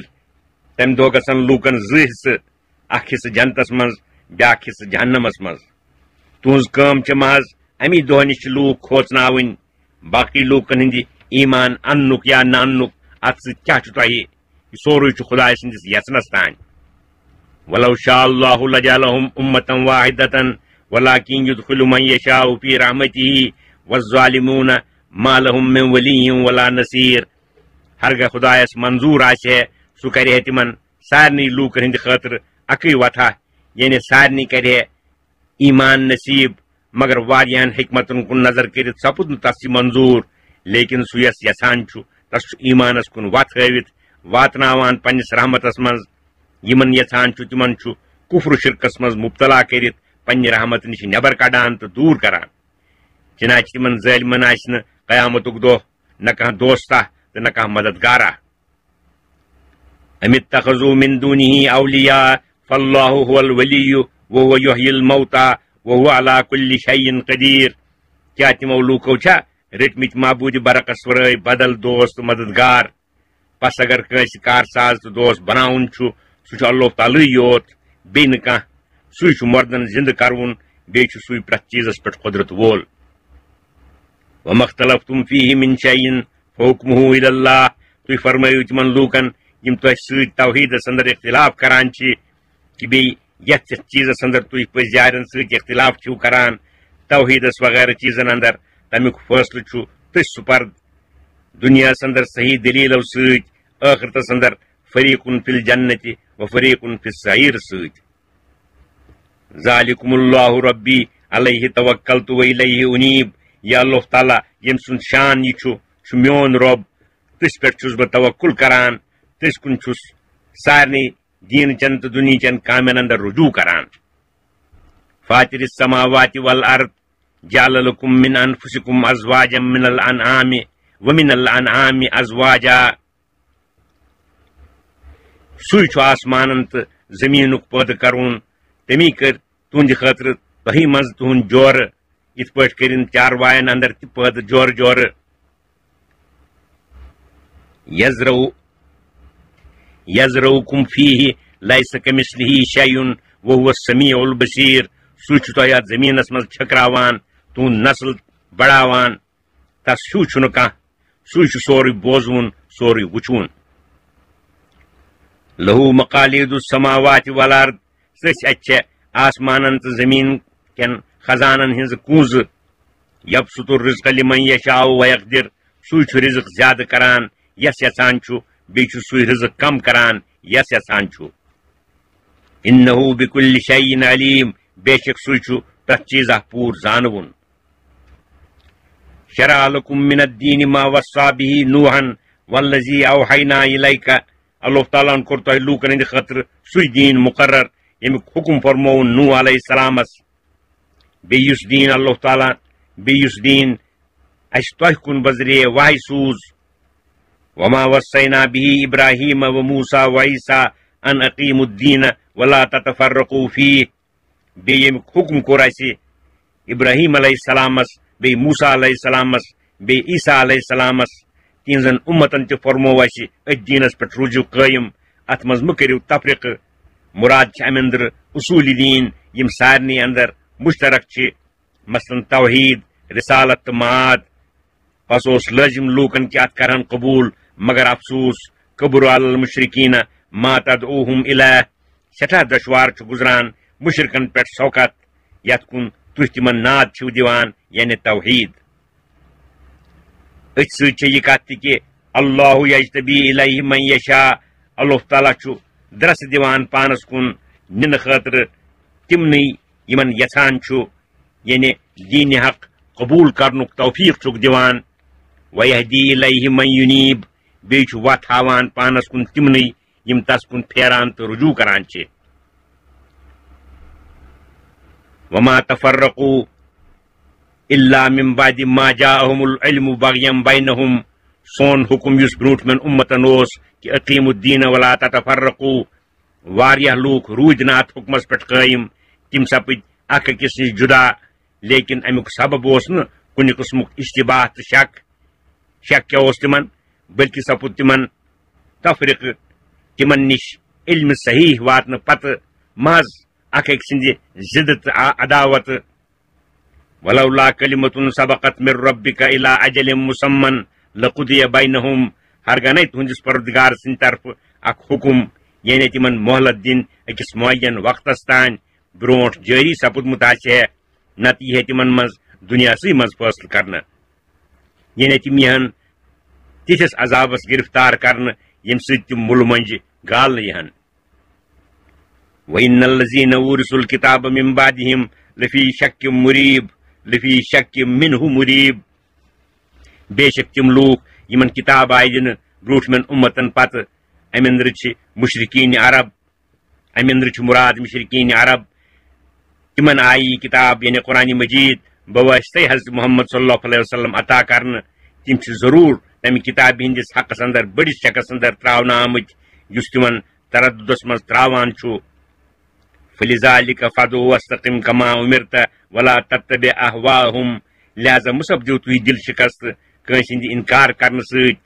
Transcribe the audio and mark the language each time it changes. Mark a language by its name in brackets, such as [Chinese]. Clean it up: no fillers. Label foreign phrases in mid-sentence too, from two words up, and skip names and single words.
[Kashmiri] تمہِ دۄہ گژھن لوٗکن زٕ حصہٕ اکھ حصہٕ جنتس منٛز بیاکھ حصہٕ جہنمس منٛز. تُہنٛز کٲم چھِ محض امی دۄہ نِش چھِ لوٗکھ کھوژناوٕنۍ. باقٕے لوٗکن ہٕنٛدِ ایمان اننُک یا نہ اننُک اتھ سۭتۍ کیٛاہ چھُ تۄہہِ. یہ سورُے چھُ خۄداے سٕنٛدِس یژنس تانۍ. [Arabic] ولو شاء اللہ لجعلهم امة واحدة ولكن يدخل من يشاء في رحمته والظالمون ما لهم من ولي ولا نصير. [Kashmiri] ہرگاہ خدایس منظور آسہِ ہے سُہ کرِ ہے تمن سارنٕے لوٗکن ہٕنٛدِ خٲطرٕ اکٕے وتھا یعنی سارنٕے کرِ ہے ایمان نصیب. مگر واریاہن حکمتن کُن نظر کٔرِتھ سپُد نہٕ تس یہِ منظور. لیکن سُہ یس یژھان چھُ تس چھُ ایمانس کُن وتھ ہٲوِتھ واتناوان پننس رحمتس منٛز. یمن یژھان چھُ تمن چھُ کفر و شرکس منٛز مبتلا کٔرِتھ پننہِ رحمت نِش نٮ۪بر کڑان تہٕ دوٗر کران. چنانچہ تمن ظٲلمن آسہِ نہٕ قیامتُک دۄہ نہ کانٛہہ دوستہ تہٕ نہ کانٛہہ مددگارا. [Arabic] ام اتخذوا من دونه اولیاء فاللہ هو الولی وهو یحیی الموتى وهو على كل شيء قدیر. [Kashmiri] کیا تمو لوٗکو چھا رٔٹمٕتۍ معبوٗدِ برعکس ورٲے بدل دوست مددگار پس اگر کنس کار ساز تو دوست بناون چھُ سُہ چھُ اللہ تعالیٰ یوت بیٚیہِ نہٕ کانٛہہ سُے چھُ مردن زندٕ کرون بیٚیہِ چھُ سُے پرٛٮ۪تھ چیٖزس پٮ۪ٹھ قۄدرت وول [Arabic] وما اختلفتم فیہ من شیء فحکمہ الی اللہ [Kashmiri] تُہۍ فرمٲیِو تِمن لوٗکن یِم تۄہہِ سۭتۍ توحیٖدس انٛدر اختلاف کران چھِ کہِ بیٚیہِ یتھ چیٖزس انٛدر تُہۍ پٔزۍ یارٮ۪ن سۭتۍ اختلاف چھِو کران توحیٖدس وغیرہ چیٖزن انٛدر تمیُک فٲصلہٕ چھُ تٔتھۍ سُپرد دُنیاہس انٛدر صحیح دلیٖلو سۭتۍ ٲخرتس انٛدر [Arabic] فریٖقن فی الجنتِ و فریٖقن فی السعیٖر [Kashmiri] سۭتۍ ذالکم [Arabic] اللہ ربی علیہ توکلت و الیہ انیب [Kashmiri] یہ اللہ تعالیٰ ییٚمہِ سُنٛد شان یہ چھُ میون رۄب تٔژ پٮ۪ٹھ چھُس بہٕ توکل کران تٔژ کُن چھُس سارنٕے دیٖنٕچن تہٕ دُنہِچن کامٮ۪ن انٛدر رجوع کران [Arabic] فاطر السماوات والارض جعل لكم من انفسكم ازواجا من الانعام ومن الانعام ازواجا [Kashmiri] سُے چھُ آسمانن تہٕ زٔمیٖنُک پٲدٕ کرُن تمی کٔر تُہنٛدِ خٲطرٕ تۄہی منٛز تُہُنٛد جورٕ یِتھ پٲٹھۍ کٔرِن چاروایَن انٛدر تہِ پٲدٕ جورٕ جورٕ [Arabic] یزرعکم فیہ لیس کمثلہ شیء وہو السمیع البصیر [Kashmiri] سُے چھُ تۄہہِ اتھ زٔمیٖنس منٛز چھٔکراوان تُہُنٛد نسل بڑاوان تس ہیوٗ چھُنہٕ کانٛہہ سُے چھُ سورُے بوزوُن سورُے وٕچھوُن [Arabic] لہو مقالید السماوات والارض [Kashmiri] سٔژ اتہِ چھےٚ آسمانن تہٕ زٔمیٖن کٮ۪ن خزانن ہٕنٛزٕ کوٗنٛزٕ [Arabic] یبسط الرزق لمن یشاء ویقدر [Kashmiri] سُے چھُ رزق زیادٕ کران یس یژھان چھُ بیٚیہِ چھُ سُے رزق کم کران یس یژھان چھُ [Arabic] انہ بکل شیء علیم [Kashmiri] بے شک سُے چھُ پرٛٮ۪تھ چیٖزا پوٗرٕ زانوُن [Arabic] شرع لكم من الدین ما وصى به نوحا والذی اوحینا الیک [Kashmiri] اللہ تعالیٰ ہن کوٚر تۄہہِ لوٗکن ہٕنٛدِ خٲطرٕ سُے دیٖن مقرر ییٚمیُک حکم فرمووُن نوح علیہ السلامس بیٚیہِ یُس دیٖن اللہ تعالیٰ بیٚیہِ یُس دیٖن اَسہِ تۄہہِ کُن بذریعہ وحی سوٗز [Arabic] وما وصینا به ابراہیم و موسیٰ و عیسیٰ ان اقیموا الدین ولا تتفرقوا فیہ [Kashmiri] بیٚیہِ ییٚمیُک حکم کوٚر اَسہِ ابراہیم علیہ السلامس بیٚیہِ موسیٰ علیہ السلامس بیٚیہِ عیسیٰ علیہ السلامس تِہنٛزن اُمتن تہِ فرموو اَسہِ أتھۍ دیٖنس پٮ۪ٹھ روٗزِو قٲیِم اتھ منٛز مہٕ کٔرِو تفریقہٕ مراد چھِ امہِ انٛدرٕ اصوٗلی دیٖن یِم سارنٕے انٛدر مشترک چھِ مثلاً توحیٖد رسالت تہٕ معاد پس اوس لٲزم لوٗکن کہِ اتھ کرہن قبوٗل مگر افسوٗس [Arabic] قبر علی المشرکیٖنہ ما تدعوہم الیہ [Kashmiri] سٮ۪ٹھاہ دُشوار چھُ گُزران مشرکن پٮ۪ٹھ سوکت یتھ کُن تُہۍ تِمن ناد چھِو دِوان یعنی توحیٖد أتھۍ سۭتۍ چھےٚ یہِ کتھ تہِ کہِ [Arabic] اللہ یجتبی الیہ من یشاء [Kashmiri] اللہ تعالیٰ چھُ درسہٕ دِوان پانس کُن نِنہٕ خٲطرٕ تِمنٕے یِمن یژھان چھُ یعنی دیٖنِ حق قبوٗل کرنُک توفیٖق چھُکھ دِوان [Arabic] ویہدی الیہ من یُنیٖب [Kashmiri] بیٚیہِ چھُ وتھ ہاوان پانس کُن تِمنٕے یِم تس کُن پھیران تہٕ رجوع کران چھِ [Arabic] وما تفرقوا الا من بعد ما جاءهم العلم بغیا بینہم [Kashmiri] سون حکم یُس برٛونٛٹھمٮ۪ن اُمتن اوس کہِ [Arabic] اقیٖموا الدیٖن ولا تتفرقوا [Kashmiri] واریاہ لوٗکھ روٗدۍ نہٕ اتھ حُکمس پٮ۪ٹھ قٲیِم تِم سپٕدۍ اکھ أکِس نِش جُدا لیکن امیُک سبب اوس نہٕ کُنہِ قٕسمُک اشتباہ تہٕ شک کیٛاہ اوس تِمن بٔلکہِ سپُد تِمن تفریقہٕ تِمن نِش علمہِ صحیح واتنہٕ پتہٕ محض اکھ أکۍ سٕنٛدِ ضِدٕ تہٕ عداوتہٕ [Arabic] ولولا کلمۃ سبقت من ربک الی اجل مسمى لقضی بینہم [Kashmiri] ہرگنے تُہنٛدِس پروردگار سٕنٛدِ طرفہٕ اکھ حکم یعنی تِمن مۄہلت دِنۍ أکِس معین وقتس تانۍ برٛونٛٹھ جٲری سپُدمُت آسہِ ہے نتہٕ یی ہے تِمن منٛز دُنیاہسٕے منٛز فٲصلہٕ کرنہٕ یعنی تِم یِہن تِتھِس عذابس گرفتار کرنہٕ ییٚمہِ سۭتۍ تِم مُلہٕ مۄنٛجہِ گالنہٕ یِہن [Arabic] وَإِنَّ الَّذِينَ أُورِثُوا الْكِتَابَ مِن بَعْدِهِمْ لَفِي شَكٍّ مُرِيبٍ لفی شک منہ مریب [Kashmiri] بے شک تم لوٗکھ یمن کتاب آیہِ دِنہٕ برٛونٛٹھمٮ۪ن اُمتن پتہٕ امہِ انٛدرٕ چھِ مشرقین عرب امہِ انٛدرٕ چھُ مراد مشرقین عرب تمن آیہِ یہِ کتاب یعنی قرآن مجید بواسطے حضرت محمد [Arabic] صلی اللہ علیہ وسلم [Kashmiri] عطا کرنہٕ تم چھِ ضروٗر تمہِ کتابہِ ہٕنٛدِس حقس انٛدر بٔڑِس شکس انٛدر ترٛاونہٕ آمٕتۍ یُس تمن تردُدس منٛز ترٛاوان چھُ [Arabic] فلذالک فدع واستقم کما امرت ولا تتبع اہواءہم [Kashmiri] لہذا مُسبدِو تُہۍ دل شکست کٲنٛسہِ ہٕنٛدِ انکار کرنہٕ سۭتۍ